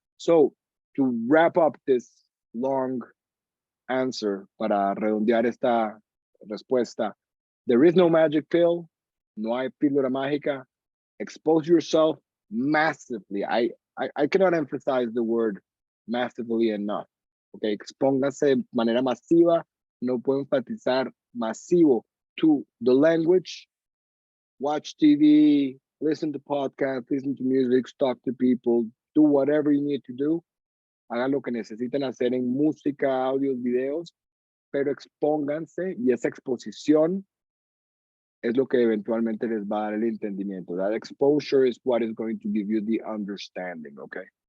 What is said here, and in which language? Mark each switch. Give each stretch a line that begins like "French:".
English: So to wrap up this long answer,
Spanish: para redondear esta respuesta,
English: there is no magic pill.
Spanish: No hay píldora mágica.
English: Expose yourself massively. I cannot emphasize the word massively enough.
Spanish: Okay, expóngase de manera masiva. No puedo enfatizar masivo
English: to the language. Watch TV, listen to podcasts, listen to music, talk to people, do whatever you need to do.
Spanish: Hagan lo que necesiten hacer en música, audios, videos, pero expónganse y esa exposición es lo que eventualmente les va a dar el entendimiento.
English: That exposure is what is going to give you the understanding, okay?